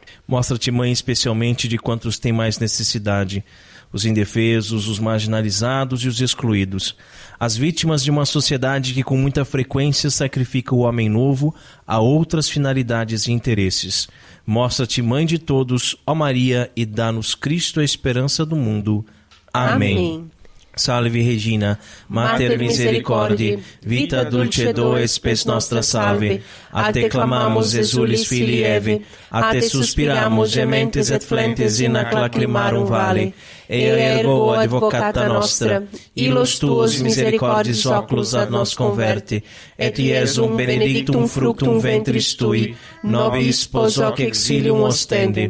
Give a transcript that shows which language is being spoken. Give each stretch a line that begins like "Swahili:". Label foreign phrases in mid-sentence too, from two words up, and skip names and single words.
Portuguese: Mostra-te mãe especialmente de quantos têm mais necessidade, os indefesos, os marginalizados e os excluídos, as vítimas de uma sociedade que com muita frequência sacrifica o homem novo a outras finalidades e interesses. Mostra-te mãe de todos, ó Maria, e dá-nos Cristo a esperança do mundo. Amém. Amém.
Latin: Salve Regina, Mater Misericordiae, vita dulcedo spes nostra salve. A te clamamos, exulis filii Eve, a te suspiramos, gementes et flentes in ac lacrimarum vale. Ergo advocata nostra, illos tuos misericordis oculos ad nos converte, et iesum benedictum fructum ventris tui, nobis spos hoc exilium ostende.